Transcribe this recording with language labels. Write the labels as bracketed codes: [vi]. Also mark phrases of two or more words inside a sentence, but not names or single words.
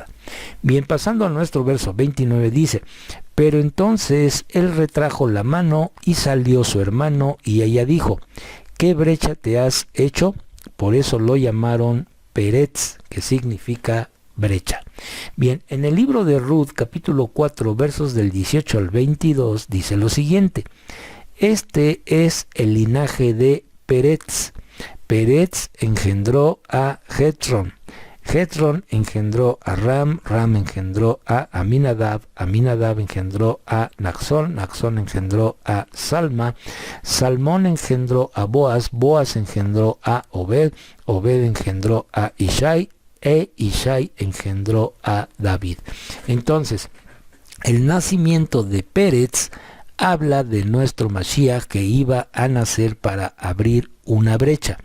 [es] Bien, pasando a nuestro verso 29 dice, pero entonces él retrajo la mano y salió su hermano y ella dijo, ¿qué brecha te has hecho? Por eso lo llamaron Peretz, que significa brecha. Bien, en el libro de Ruth, capítulo 4, versos del 18 al 22, dice lo siguiente, este es el linaje de Peretz. Peretz engendró a Jetron. Jetron engendró a Ram, Ram engendró a Aminadab, Aminadab engendró a Naxón, Naxón engendró a Salma, Salmón engendró a Boaz, Boaz engendró a Obed, Obed engendró a Ishai, Ishai engendró a David. Entonces, el nacimiento de Peretz habla de nuestro Mashiach que iba a nacer para abrir una brecha.